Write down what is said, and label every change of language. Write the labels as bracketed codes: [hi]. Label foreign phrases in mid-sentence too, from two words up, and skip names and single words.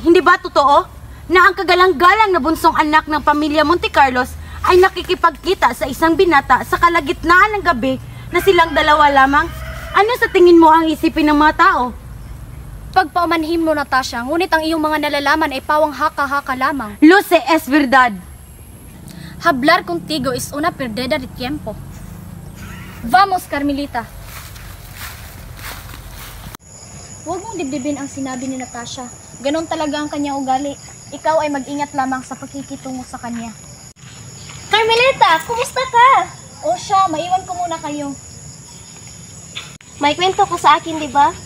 [tl] Hindi ba totoo na ang kagalang-galang na bunsong anak ng pamilya Montecarlos ay nakikipagkita sa isang binata sa kalagitnaan ng gabi na silang dalawa lamang? Ano sa tingin mo ang isipin ng mga tao? Pagpaumanhin mo, Natasha, ngunit ang iyong mga nalalaman ay pawang haka-haka lamang. [es] Luce es verdad. Hablar contigo es una perdida de tiempo. Vamos, Carmelita. [tl] Huwag mong dibdibin ang sinabi ni Natasha. Ganon talaga ang kanyang ugali. Ikaw ay mag-ingat lamang sa pagkikitungo sa kanya. Carmelita, kumusta ka? O siya, maiwan ko muna kayo. May kwento ka sa akin, di ba?